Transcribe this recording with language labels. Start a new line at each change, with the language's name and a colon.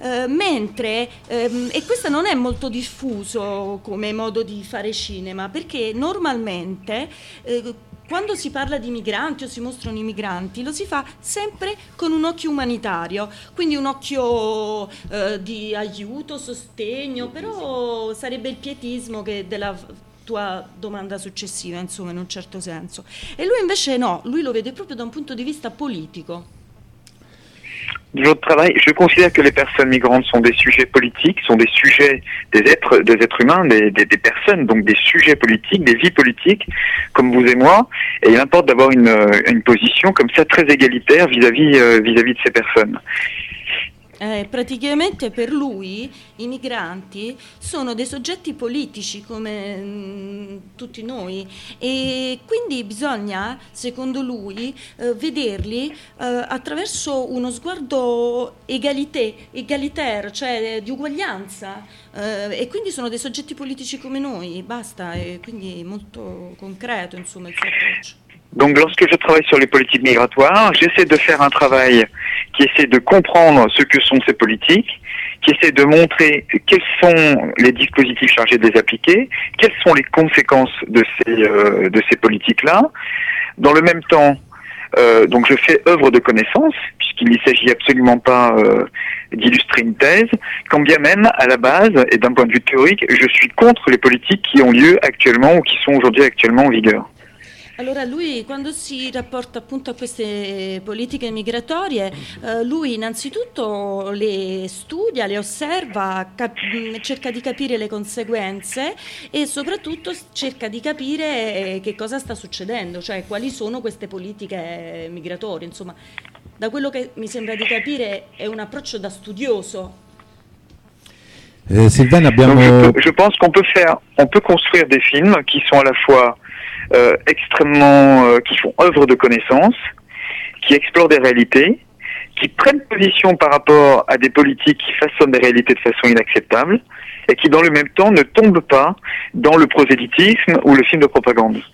Italian: mentre, e questo non è molto diffuso come modo di fare cinema, perché normalmente quando si parla di migranti o si mostrano i migranti, lo si fa sempre con un occhio umanitario, quindi un occhio di aiuto, sostegno, però sarebbe il pietismo che della tua domanda successiva, insomma, in un certo senso. E lui invece no, lui lo vede proprio da un punto di vista politico.
French: Je considère que les personnes migrantes sont des sujets politiques, sont des sujets des êtres humains, des personnes, donc des sujets politiques, des vies politiques, comme vous et moi, et il importe d'avoir une position comme ça très égalitaire vis-à-vis de ces personnes.
Italian: Praticamente per lui i migranti sono dei soggetti politici come tutti noi, e quindi bisogna, secondo lui, vederli attraverso uno sguardo egalitaire, cioè di uguaglianza, e quindi sono dei soggetti politici come noi, basta, e quindi molto concreto, insomma, il suo approccio.
French: Donc lorsque je travaille sur les politiques migratoires, j'essaie de faire un travail qui essaie de comprendre ce que sont ces politiques, qui essaie de montrer quels sont les dispositifs chargés de les appliquer, quelles sont les conséquences de ces politiques-là. Dans le même temps, donc je fais œuvre de connaissance, puisqu'il ne s'agit absolument pas d'illustrer une thèse, quand bien même, à la base, et d'un point de vue théorique, je suis contre les politiques qui ont lieu actuellement ou qui sont aujourd'hui actuellement en vigueur.
Italian: Allora lui, quando si rapporta appunto a queste politiche migratorie, lui innanzitutto le studia, le osserva, cerca di capire le conseguenze e soprattutto cerca di capire che cosa sta succedendo, cioè quali sono queste politiche migratorie, insomma, da quello che mi sembra di capire è un approccio da studioso. Sylvain, abbiamo...
French: Je pense qu'on peut faire, on peut construire des films qui sont à la fois extrêmement, qui font œuvre de connaissance, qui explorent des réalités, qui prennent position par rapport à des politiques qui façonnent des réalités de façon inacceptable, et qui dans le même temps ne tombent pas dans le prosélytisme ou le film de propagande.